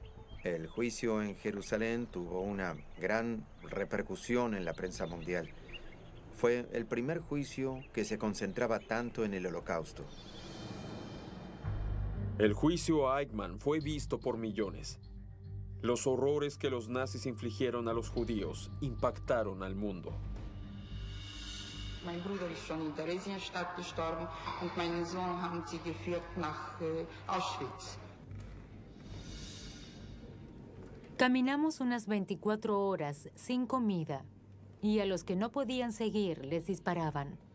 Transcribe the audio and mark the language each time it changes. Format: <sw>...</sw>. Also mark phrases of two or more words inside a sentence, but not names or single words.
<es>El juicio en Jerusalén tuvo una gran repercusión en la prensa mundial. Fue el primer juicio que se concentraba tanto en el Holocausto. El juicio a Eichmann fue visto por millones. Los horrores que los nazis infligieron a los judíos impactaron al mundo.</es> <de>Mein Bruder ist schon in Theresienstadt gestorben und meinen Sohn haben sie geführt nach Auschwitz.</de> <es>Caminamos unas 24 horas sin comida y a los que no podían seguir les disparaban.</es>